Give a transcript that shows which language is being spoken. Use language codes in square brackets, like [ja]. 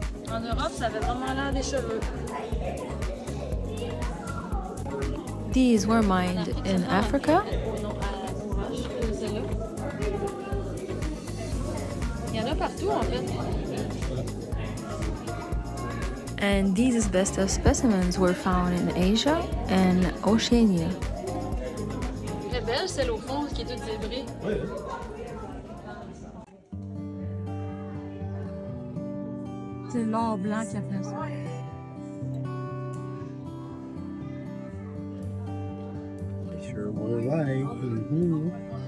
[fr] En Europe, ça avait vraiment l'air des cheveux. [en] These were mined in Africa. [fr] Il y en a partout en fait. [en] And these asbestos specimens were found in Asia and Oceania. [fr] Très belle celle au fond qui est toute zébrée. C'est l'or blanc qui a fait ça. Sure were like.